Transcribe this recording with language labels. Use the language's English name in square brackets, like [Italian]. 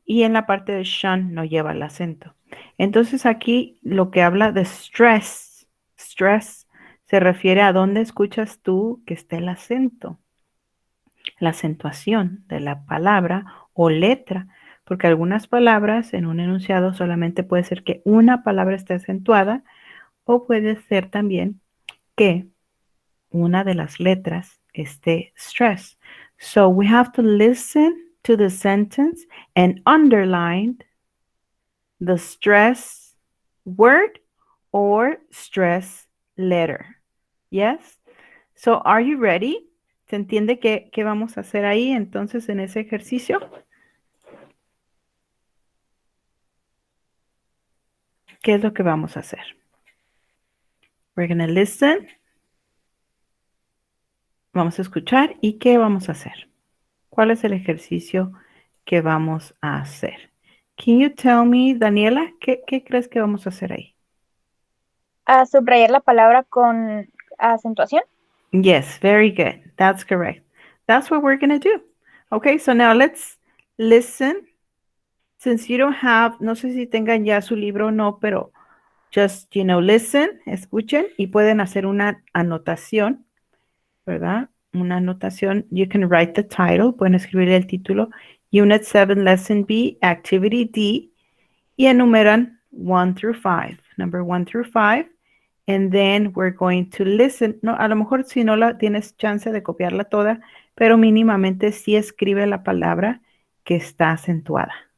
[Spanish] Y en la parte de shun no lleva el acento. Entonces aquí lo que habla de stress, stress se refiere a dónde escuchas tú que esté el acento, la acentuación de la palabra o letra, porque algunas palabras en un enunciado solamente puede ser que una palabra esté acentuada o puede ser también que una de las letras esté stress. [English] So we have to listen to the sentence and underline the stress word or stress letter. Yes? So are you ready? [Spanish] ¿Se entiende qué vamos a hacer ahí entonces en ese ejercicio? ¿Qué es lo que vamos a hacer? [English] We're going to listen. [Spanish] Vamos a escuchar y ¿qué vamos a hacer? ¿Cuál es el ejercicio que vamos a hacer? [English] Can you tell me, [Spanish] Daniela, qué crees que vamos a hacer ahí? A subrayar la palabra con acentuación. [English] Yes, very good. That's correct. That's what we're going to do. Okay, so now let's listen. Since you don't have, [Spanish] no sé si tengan ya su libro o no, pero just, listen, escuchen y pueden hacer una anotación, ¿verdad? Una anotación. [English] You can write the title, [Spanish] pueden escribir el título. [English] Unit 7, Lesson B, Activity D, [Spanish] y enumeran [English] 1 through 5. Number 1 through 5, and then we're going to listen. [Spanish] No, a lo mejor si no la tienes chance de copiarla toda, pero mínimamente sí escribe la palabra que está acentuada.